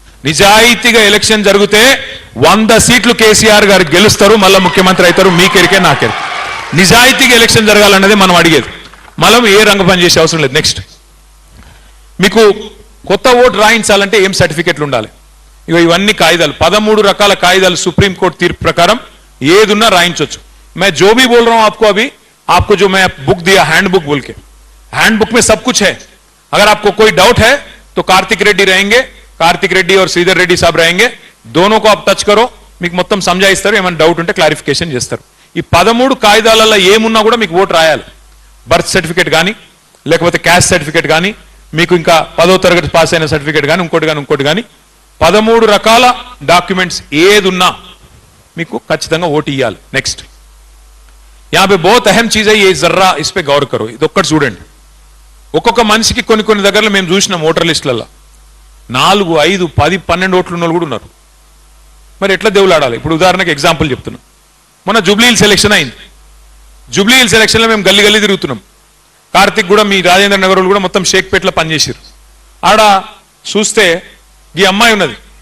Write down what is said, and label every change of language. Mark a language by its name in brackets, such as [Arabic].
[Telugu] నిజాయితీగా ఎలక్షన్ జరిగితే 100 సీట్లు కేసీఆర్ గారు గెలుస్తారు, మళ్ళీ ముఖ్యమంత్రి అవుతారు. మీకెరికే నాకెరికే. నిజాయితీగా ఎలక్షన్ జరగాలన్నది మనం అడిగేది. మనం ఏ రంగ పని చేసే అవసరం లేదు. నెక్స్ట్ మీకు కొత్త ఓటు రాయించాలంటే ఏం సర్టిఫికెట్లు ఉండాలి? ఇక ఇవన్నీ కాయిదాలు, 13 రకాల కాయిదాలు సుప్రీంకోర్టు తీర్పు ప్రకారం ఏదున్నా రాయించవచ్చు. [Hindi] मैं जो भी बोल रहा हूं आपको अभी, आपको जो मैं बुक दिया हैंड बुक बोल के, हैंड बुक में सब कुछ है. अगर आपको कोई डाउट है तो कार्तिक रेड्डी रहेंगे, कार्तिक रेड्डी और श्रीधर रेड्डी साहब रहेंगे, दोनों को आप टच करो, [Telugu] మీకు మొత్తం సంజాయిస్తారు. ఏమైనా డౌట్ ఉంటే క్లారిఫికేషన్ చేస్తారు. ఈ 13 కాయిదాలలో ఏమున్నా కూడా మీకు ఓటు రాయాలి. బర్త్ సర్టిఫికేట్ కానీ, లేకపోతే క్యాస్ట్ సర్టిఫికేట్ కానీ, మీకు ఇంకా 10వ తరగతి పాస్ అయిన సర్టిఫికేట్ కానీ, ఇంకోటి కానీ 13 రకాల డాక్యుమెంట్స్ ఏదున్నా మీకు ఖచ్చితంగా ఓటు ఇవ్వాలి. [Hindi] నెక్స్ట్ यहाँ पे बहुत अहम चीज है, ये जर्रा इस पे गौर करो. [Telugu] ఇది ఒక్కటి చూడండి. ఒక్కొక్క మనిషికి కొన్ని దగ్గరలో మేము చూసినాం ఓటర్ లిస్టులలో 4, 5, 10, 12 ఓట్లు ఉన్న వాళ్ళు కూడా ఉన్నారు. మరి ఎట్లా దేవులాడాలి? ఇప్పుడు ఉదాహరణకి ఎగ్జాంపుల్ చెప్తున్నా. మొన్న జూబ్లీ హిల్స్ ఎలక్షన్ అయింది. జూబ్లీ హిల్స్ ఎలక్షన్లో మేము గల్లీ తిరుగుతున్నాం. కార్తిక్ కూడా, మీ రాజేంద్ర నగర్ కూడా మొత్తం షేక్పేట్లో పనిచేసారు. ఆడ చూస్తే ఈ అమ్మాయి ఉన్నది.